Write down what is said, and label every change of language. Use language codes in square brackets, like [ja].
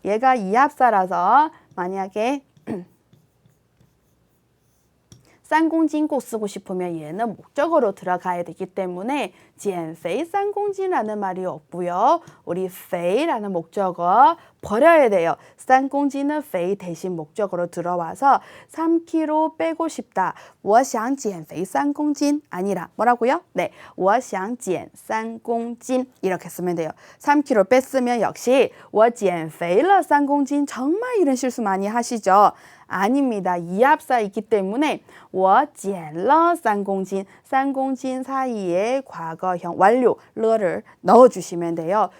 [ko] 얘가 이합사라서 만약에 3公斤꼭 쓰고 싶으면 얘는 목적어로 들어가야 되기 때문에 [zh] 减肥3公斤 [ko] 라는 말이 없고요. 우리 肥라는 목적어 버려야 돼요. 3公斤은 肥 대신 목적어로 들어와서 3kg 빼고 싶다. [zh] 我想减肥3公斤 [ko] 아니라 뭐라고요? 네, [zh] 我想减3公斤 [ko] 이렇게 쓰면 돼요. 3kg 뺐으면 역시 [zh] 我减肥了3公斤 [ko] 정말 이런 실수 많이 하시죠? 아닙니다. 이합사 있기 때문에 [zh] 我减了3公斤 [ko] 3公斤 사이에 과거형 완료를 넣어주시면 돼요.